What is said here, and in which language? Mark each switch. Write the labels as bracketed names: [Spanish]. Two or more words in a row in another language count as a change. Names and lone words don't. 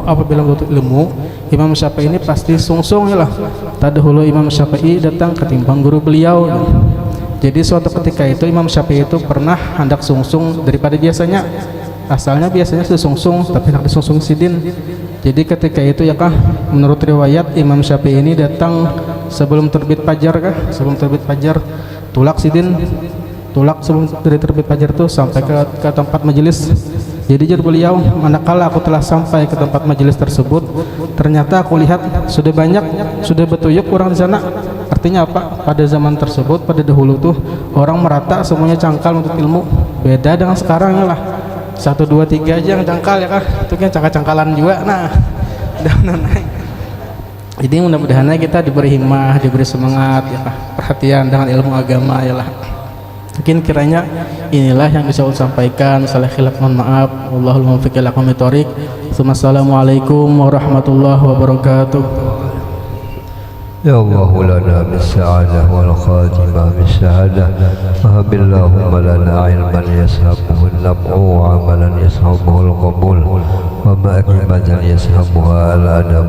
[Banjar] Apabila menuntut ilmu, Imam Syafi'i ini pasti sungsung ya lah. Tadahulu Imam Syafi'i datang ketimbang guru beliau. Jadi suatu ketika itu Imam Syafi'i itu pernah hendak sungsung daripada biasanya. Asalnya biasanya sungsung, tapi hendak disungsung sidin. Jadi ketika itu ya kah, menurut riwayat Imam Syafi'i ini datang sebelum terbit fajar kah, sebelum terbit fajar, tulak sidin, tulak sebelum dari terbit fajar itu sampai ke tempat majelis. Jadi jujur beliau, manakala aku telah sampai ke tempat majelis tersebut, ternyata aku lihat sudah banyak, sudah betuyuk orang di sana. [Indonesian] Artinya apa? [Banjar] Pada zaman tersebut, pada dahulu tuh orang merata semuanya cangkal untuk ilmu. Beda dengan sekarang lah, 1, 2, 3 aja yang cangkal ya kah, itu kan cangkal-cangkalan juga. [Indonesian] Nah, jadi mudah-mudahan kita diberi himmah, diberi semangat ya kah, perhatian dengan ilmu agama ya lah. Mungkin kiranya inilah yang bisa saya sampaikan. Salah khilaf mohon maaf. [Arabic] Wallahul muwaffiq ila aqwamit thoriq. Assalamualaikum warahmatullahi wabarakatuh. يا الله لنا بالسعادة والخاتمة بالسعادة وهب اللهم لنا علما يسهبه النفع وعملا يسهبه القبول ومأكبة يسهبها الأدب.